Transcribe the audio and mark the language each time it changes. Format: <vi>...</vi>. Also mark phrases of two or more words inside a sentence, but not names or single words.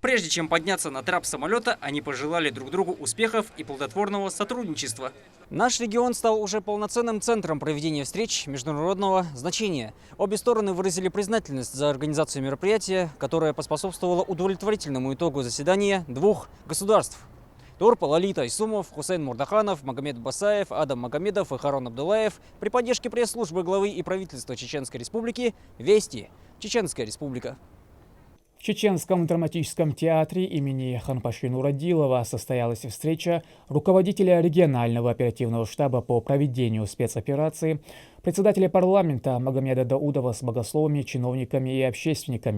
<ru>Прежде чем подняться на трап самолета, они пожелали друг другу успехов и плодотворного сотрудничества. Наш регион стал уже полноценным центром проведения встреч международного значения. Обе стороны выразили признательность за организацию мероприятия, которое поспособствовало удовлетворительному итогу заседания двух государств. Турп Лалит Айсумов, Хусейн Мурдаханов, Магомед Басаев, Адам Магомедов и Харон Абдулаев при поддержке пресс-службы главы и правительства Чеченской Республики «Вести. Чеченская Республика». В Чеченском драматическом театре имени Ханпаши Нурадилова состоялась встреча руководителя регионального оперативного штаба по проведению спецоперации, председателя парламента Магомеда Даудова с богословами, чиновниками и общественниками.</ru>